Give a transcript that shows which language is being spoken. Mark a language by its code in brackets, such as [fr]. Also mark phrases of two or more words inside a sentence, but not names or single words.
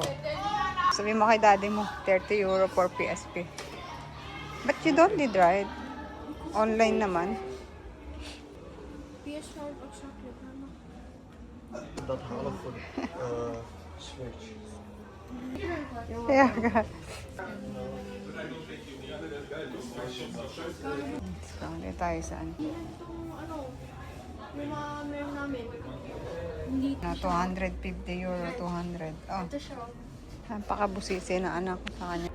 [tl] Sabi mo kay daddy mo, 30 euro for PSP. [en] But you don't need ride. Online naman. [tl] PS5 at chocolate, mama. [nl] dat halen voor de Switch. [en] Yeah, God. [tl] Discount tayo sa ano. Yung mga meron namin. Hindi Na 250 euro, 200. Oh, ito siya. napakabusisi na anak ko sa kanya.